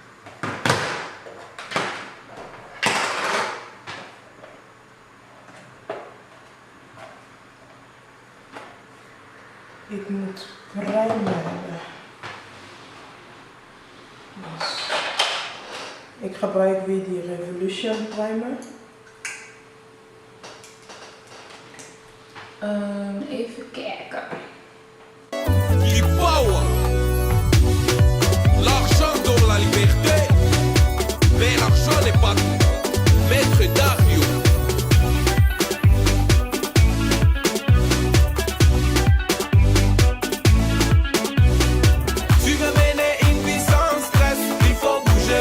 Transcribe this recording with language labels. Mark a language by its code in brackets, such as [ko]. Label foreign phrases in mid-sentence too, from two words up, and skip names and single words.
[nl] Ik moet primer hebben. Dus ik gebruik weer die Revolution primer. Even kijken. [fr] Du power. L'argent donne la liberté. Mais l'argent n'est pas tout. Maître Dario. Tu veux mener une vie sans stress, il faut bouger.